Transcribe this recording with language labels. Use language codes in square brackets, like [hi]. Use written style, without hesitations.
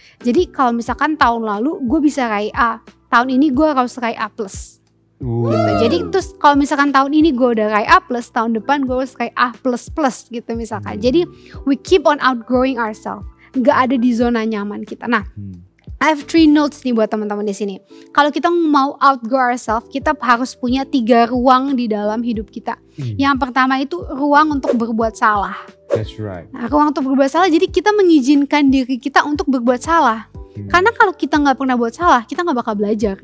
[id] Jadi kalau misalkan tahun lalu gue bisa raih A, tahun ini gue harus raih A+. Gitu. Jadi terus kalau misalkan tahun ini gue udah raih A+, tahun depan gue harus raih A++ gitu misalkan. [en] Jadi we keep on outgrowing ourselves. [id] Nggak ada di zona nyaman kita. Nah, [en] I have 3 notes [id] nih buat teman-teman di sini. Kalau kita mau [en] outgrow ourselves, [id] kita harus punya 3 ruang di dalam hidup kita. Yang pertama itu ruang untuk berbuat salah. [en] That's right. [id] Nah, ruang untuk berbuat salah, jadi kita mengizinkan diri kita untuk berbuat salah. Karena kalau kita nggak pernah buat salah, kita nggak bakal belajar.